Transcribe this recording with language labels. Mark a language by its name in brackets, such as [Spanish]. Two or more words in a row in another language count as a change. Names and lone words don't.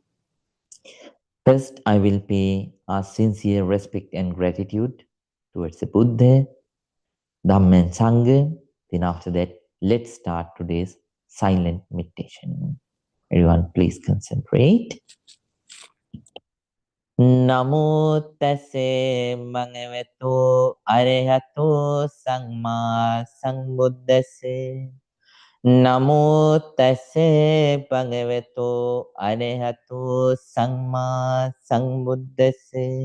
[English] First, I will pay our sincere respect and gratitude towards the Buddha, Dhamma and Sangha. Then after that, let's start today's silent meditation. Everyone, please concentrate. [Pali] Namo tase bhagavato arahato samma sambuddhase. Namo tase bhagavato arahato samma sambuddhase.